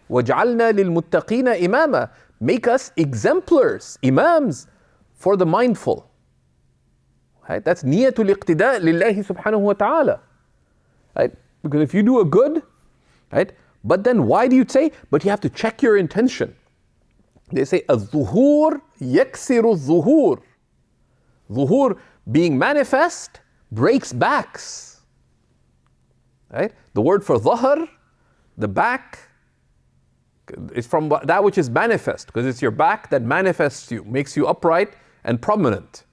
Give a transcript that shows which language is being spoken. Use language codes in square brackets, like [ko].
[ar] وَجْعَلْنَا لِلْمُتَّقِينَ إِمَامًا, [en] make us exemplars, imams for the mindful, right? That's niyatul iqtida lillahi subhanahu wa ta'ala, right? Because if you do a good, right? But then why do you say, but you have to check your intention. They say, [ar] الظهور يكسر الظهور. [en] Zuhur, being manifest, breaks backs. Right? The word for dhahr, the back, is from that which is manifest, because it's your back that manifests you, makes you upright and prominent.